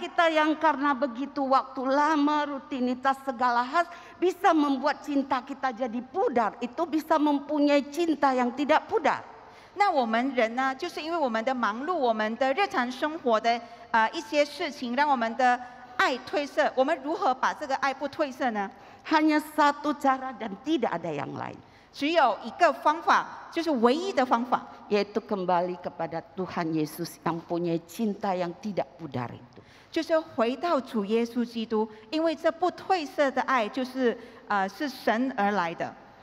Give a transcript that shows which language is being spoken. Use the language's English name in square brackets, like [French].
[Indonesian] kita yang karena begitu waktu lama, rutinitas segala hal bisa membuat cinta kita jadi pudar. Itu bisa mempunyai cinta yang tidak pudar. [Chinese] 那我们人呢，就是因为我们的忙碌，我们的日常生活的一些事情，让我们的爱褪色。我们如何把这个爱不褪色呢？ [Indonesian] Hanya satu cara dan tidak ada yang lain. [Chinese] 只有一个方法，就是唯一的方法， [Indonesian] Yaitu kembali kepada Tuhan Yesus yang punya cinta yang tidak pudar itu. [Chinese] 就是回到主耶稣基督，因为这不褪色的爱，就是是神而来的。